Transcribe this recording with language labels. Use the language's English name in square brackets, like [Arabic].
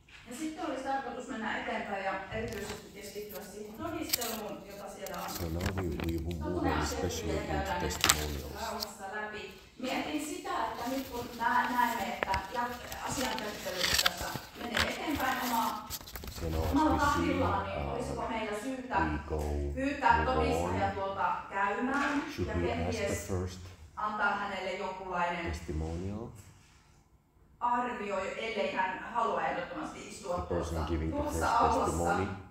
[Finnish] Ja sitten olisi tarkoitus mennä eteenpäin ja erityisesti keskittyä siihen todisteluun, jota siellä on. [English] So now we will move on especially into testimonials. [Finnish] Rauhassa läpi. Mietin sitä, että nyt kun näemme, että asian käsittely tässä menee eteenpäin omalla tahdillaan, niin olisiko meillä syytä pyytää todistaja tuolta käymään ja kenties antaa hänelle jonkunlainen arvio, ellei hän halua ehdottomasti istua tuossa aulassa.